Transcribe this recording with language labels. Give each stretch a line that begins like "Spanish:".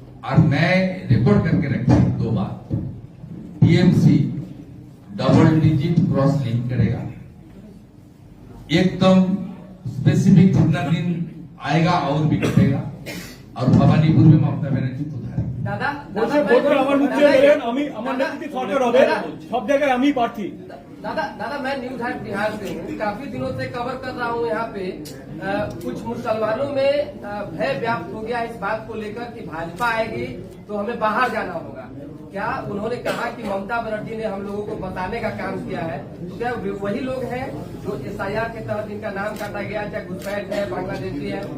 Hindi: और मैं रिकॉर्ड करके रखी 2 बात, टीएमसी डबल डिजिट क्रॉस नहीं करेगा। एकदम स्पेसिफिक जितना दिन आएगा और भी घटेगा, और भवानीपुर में ममता बनर्जी उधारेगी।
Bangla: দাদা বলছে ভোটটা আমার মুখে বলেন, আমি আমার নেতৃত্বে সরকার হবে, সব জায়গায় আমি প্রার্থী।
Hindi: दादा मैं न्यूज हाट बिहार से हूँ, काफी दिनों से कवर कर रहा हूँ यहाँ पे। कुछ मुसलमानों में भय व्याप्त हो गया इस बात को लेकर कि भाजपा आएगी तो हमें बाहर जाना होगा। क्या उन्होंने कहा कि ममता बनर्जी ने हम लोगों को बताने का काम किया है, तो क्या वही लोग हैं जो एसआईआर के तहत जिनका नाम काटा गया, चाहे घुसपैठ है, बांग्लादेशी है?